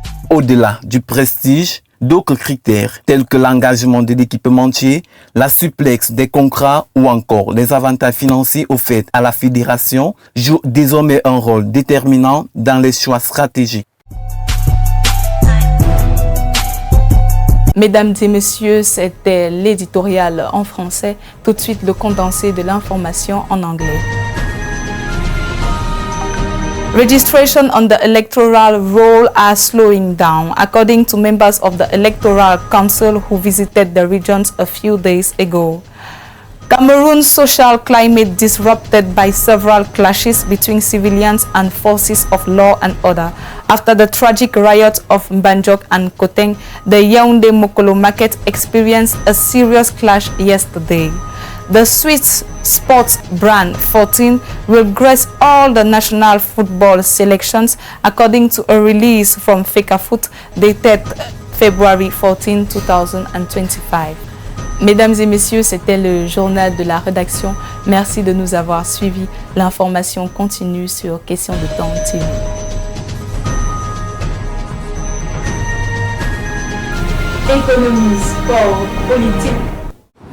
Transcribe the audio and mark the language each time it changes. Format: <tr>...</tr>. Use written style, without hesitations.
<fr>Au-delà du prestige, d'autres critères tels que l'engagement de l'équipementier, la souplesse des contrats ou encore les avantages financiers offerts à la fédération jouent désormais un rôle déterminant dans les choix stratégiques. Mesdames et messieurs, c'était l'éditorial en français. Tout de suite, le condensé de l'information en anglais.</fr> <en>Registration on the electoral roll are slowing down, according to members of the Electoral Council who visited the regions a few days ago. Cameroon's social climate disrupted by several clashes between civilians and forces of law and order. After the tragic riots of Mbandjok and Nkoteng, the Yaoundé Mokolo market experienced a serious clash yesterday. The Swiss sports brand Fortin will grace all the national football selections, according to a release from FECAFOOT dated February 14, 2025.</en> <fr>Mesdames et messieurs, c'était le journal de la rédaction. Merci de nous avoir suivis. L'information continue sur Question de Temps TV. Économie, sport, politique.</fr>